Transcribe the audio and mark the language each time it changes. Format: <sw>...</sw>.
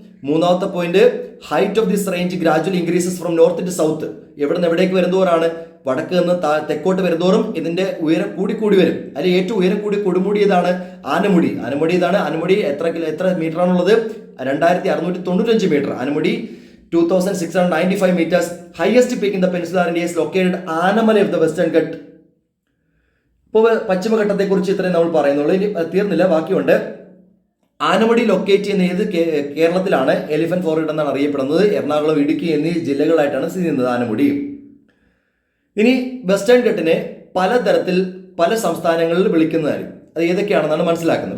<ml>മൂന്നാമത്തെ point</ml> <en>Height of this range gradually increases from north to south.</en> <ml>എവിടെ നിന്ന് എവിടേക്ക് വരുന്നതോറാണ്? വടക്ക് നിന്ന് തെക്കോട്ട് വരുന്നതോറും ഇതിന്റെ ഉയരം കൂടി വരും. അതിൽ ഏറ്റവും ഉയരം കൂടി കൊടുമുടി ഏതാണ്? ആനമുടി. ആനമുടി എത്ര മീറ്റർ ആണുള്ളത്? 2695 metre.</ml> <en>Anamudi 2695 meters. Highest peak in the Peninsular India is located Annamalai of the Western Ghat.</en> <ml>ഇപ്പോൾ പശ്ചിമഘട്ടത്തെ കുറിച്ച് ഇത്രയും നമ്മൾ പറയുന്നുള്ളൂ. ഇനി തീർന്നില്ല, ബാക്കിയുണ്ട്. ആനമുടി ലൊക്കേറ്റ് ചെയ്യുന്ന ഏത് കേരളത്തിലാണ്? എലിഫന്റ് ഫോർഹെഡ് എന്നാണ് അറിയപ്പെടുന്നത്. എറണാകുളം, ഇടുക്കി എന്നീ ജില്ലകളായിട്ടാണ് സ്ഥിതി ചെയ്യുന്നത് ആനമുടി. ഇനി വെസ്റ്റേൺ ഘട്ടിനെ പലതരത്തിൽ പല സംസ്ഥാനങ്ങളിൽ വിളിക്കുന്നതായിരിക്കും. അത് ഏതൊക്കെയാണെന്നാണ് മനസ്സിലാക്കുന്നത്.</ml>